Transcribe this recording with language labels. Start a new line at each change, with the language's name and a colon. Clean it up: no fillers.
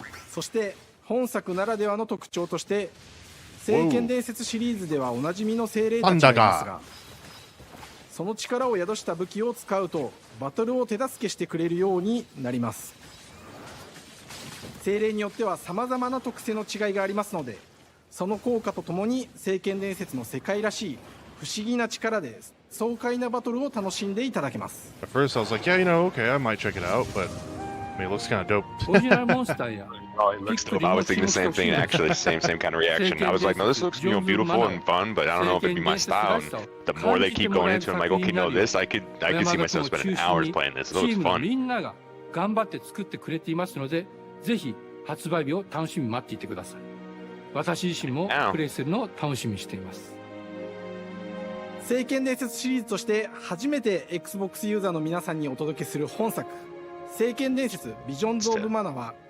Japanese: そして本作ならではの特徴として聖剣伝説シリーズではおなじみの精霊たちがいますが、その力を宿した武器を使うとバトルを手助けしてくれるようになります。精霊によっては様々な特性の違いがありますので、その効果とともに聖剣伝説の世界らしい不思議な力で爽快なバトルを楽しんでいただけます。
English: At first I was like, yeah, you know, okay, I might check it out, but I mean, it looks kind of dope.
Japanese: オリジナルモンスターや
English: Oh, it looks dope. I was thinking the same thing, actually. Same kind of reaction. I was like, no, this looks, beautiful and fun, but I don't know if it'd be my style. And the more they keep going into it, I'm like, okay, no, this, I could see myself spending hours playing this. It looks
Japanese: チームの
English: fun.
Japanese: みんなが頑張って作ってくれていますので、ぜひ発売日を楽しみに待っていてください。私自身もプレイするのを楽しみにしています。聖剣伝説シリーズとして初めて Xbox ユーザーの皆さんにお届けする本作聖剣伝説ビジョンズ・オブ・マナは